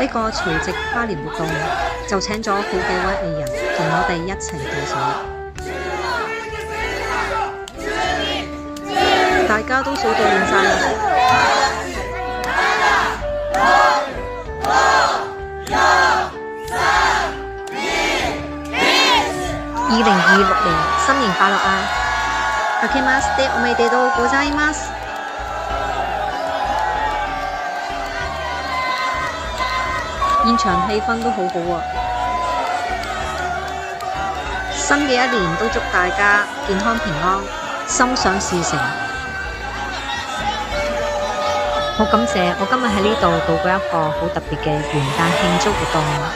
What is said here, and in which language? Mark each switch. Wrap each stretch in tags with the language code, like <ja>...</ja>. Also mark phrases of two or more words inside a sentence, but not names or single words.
<yue>呢個除夕跨年活動就請咗好幾位藝人同我哋一齊倒數，大家都數到亂晒啦。2026年新年快樂啊！</yue> <ja>明けましておめでとうございます。</ja> <yue>現場氣氛都好好啊！新嘅一年都祝大家健康平安，心想事成。好感謝我今日喺呢度度過一個好特別嘅元旦慶祝活動。</yue>